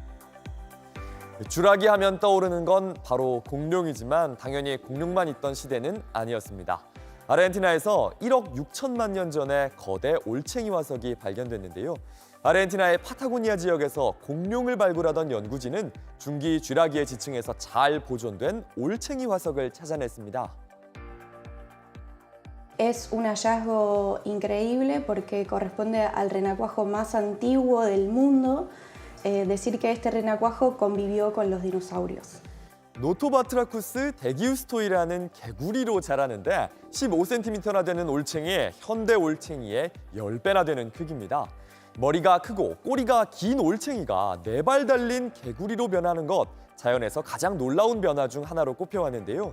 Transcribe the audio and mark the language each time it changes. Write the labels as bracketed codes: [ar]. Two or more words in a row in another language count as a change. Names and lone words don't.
[ko] 쥐라기 하면 떠오르는 건 바로 공룡이지만 당연히 공룡만 있던 시대는 아니었습니다. 아르헨티나에서 1억 6천만 년 전에 거대 올챙이 화석이 발견됐는데요. 아르헨티나의 파타고니아 지역에서 공룡을 발굴하던 연구진은 중기 쥐라기의 지층에서 잘 보존된 올챙이 화석을 찾아냈습니다. [es] Es un hallazgo increíble porque corresponde al renacuajo más antiguo del mundo. Decir que este renacuajo convivió con los dinosaurios. [ko] 노토바트라쿠스 데기우스토이라는 개구리로 자라는데 15cm나 되는 올챙이 현대 올챙이의 10배나 되는 크기입니다. 머리가 크고 꼬리가 긴 올챙이가 4발 달린 개구리로 변하는 것, 자연에서 가장 놀라운 변화 중 하나로 꼽혀왔는데요.